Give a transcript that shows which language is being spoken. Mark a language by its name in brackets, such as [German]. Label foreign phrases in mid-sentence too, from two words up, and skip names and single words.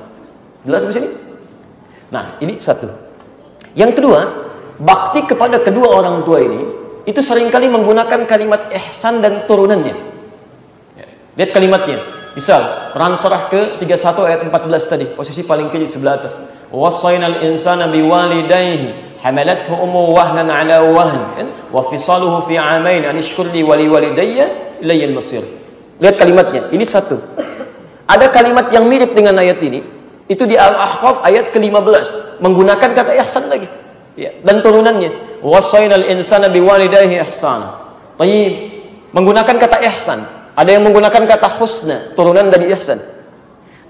[Indonesian] Jelas di sini? Nah, ini satu. Yang kedua, bakti kepada kedua orang tua ini, itu seringkali menggunakan kalimat ihsan dan turunannya. Lihat kalimatnya. Misal, Quran surah ke-31 ayat 14 tadi, posisi paling kiri sebelah atas. [Arabic] ووصينا الإنسان بوالديه حملته أمه وهنا على وهن وفصاله في عامين أن اشكر لي ولوالديك إلي المصير. [Indonesian] Lihat kalimatnya, ini satu. Ada kalimat yang mirip dengan ayat ini, itu di Al-Ahqaf ayat ke-15, menggunakan kata ihsan lagi. Ya, dan turunannya, [Arabic] ووصينا الإنسان بوالديه إحسانا. [Indonesian] Baik, menggunakan kata ihsan. Ada yang menggunakan kata husna, turunan dari ihsan.